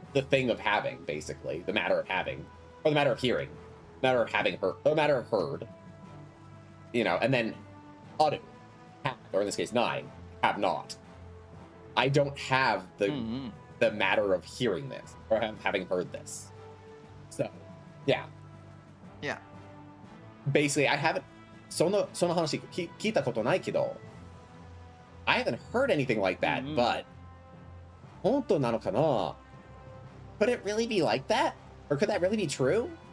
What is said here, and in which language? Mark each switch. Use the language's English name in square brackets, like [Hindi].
[English] the thing of having, basically. The matter of having. Or the matter of hearing. Matter of having heard. Or matter of heard. You know, and then aru, have, or in this case, nai, have not. I don't have the matter of hearing this, or having heard this. So, yeah. Yeah. Basically, I haven't... [Japanese] その話聞いたことないけど [English] I haven't heard anything like that, but [Japanese] 本当なのかな? [English] Could it really be like that? Or could that really be true?